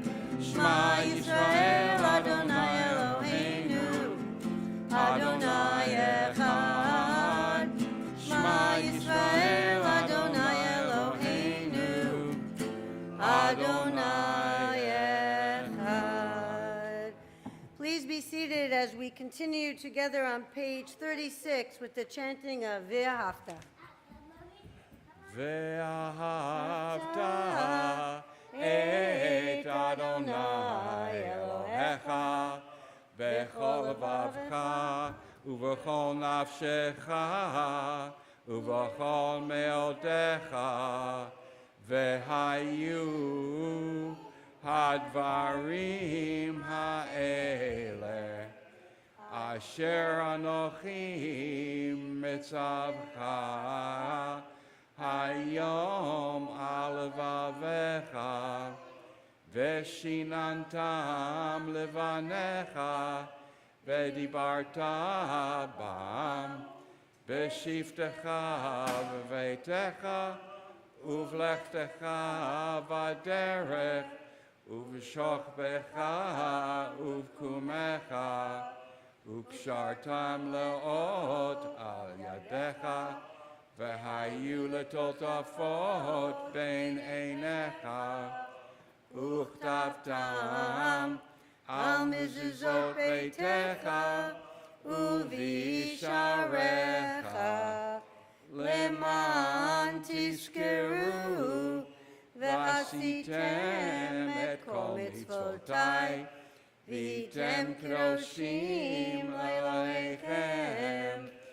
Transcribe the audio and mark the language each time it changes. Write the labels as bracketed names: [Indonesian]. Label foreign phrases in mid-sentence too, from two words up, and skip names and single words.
[Hebrew] שמע ישראל, אדני אלהינו, אדני אחד. שמע ישראל, אדני אלהינו, אדני אחד. [English] Please be seated as we continue together on page 36 with the chanting of Ve'ahavta. [Hebrew] ואהבת את אדני אלהיך בכל לבבך ובכל נפשך ובכל מאדך והיו הדברים האלה אשר אנכי מצוך היום על לבבך, ושננתם לבניך, ודברת בם, בשבתך בביתך, ובלכתך בדרך, ובשכבך ובקומך, וקשרתם לאות על ידך, והיו לטטפת בין עיניך, וכתבתם על מזזות ביתך, ובשעריך, למען תזכרו, ועשיתם את כל מצותי, והייתם קדשים אלהיכם,